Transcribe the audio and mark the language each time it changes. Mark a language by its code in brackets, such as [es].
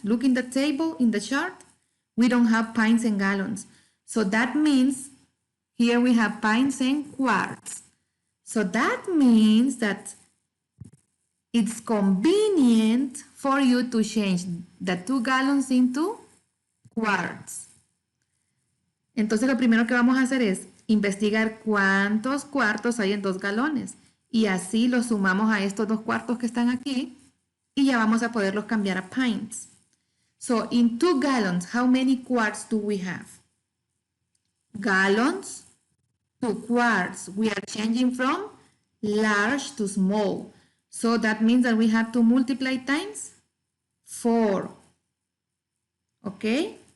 [en] Look in the table, in the chart. We don't have pints and gallons. So that means here we have pints and quarts. So that means that it's convenient for you to change the 2 gallons into quarts. [es] Entonces lo primero que vamos a hacer es investigar cuántos cuartos hay en 2 galones. Y así los sumamos a estos 2 cuartos que están aquí. Y ya vamos a poderlos cambiar a pints. [en] So in 2 gallons, how many quarts do we have? Gallons to quarts. We are changing from large to small. So that means that we have to multiply times 4. Okay?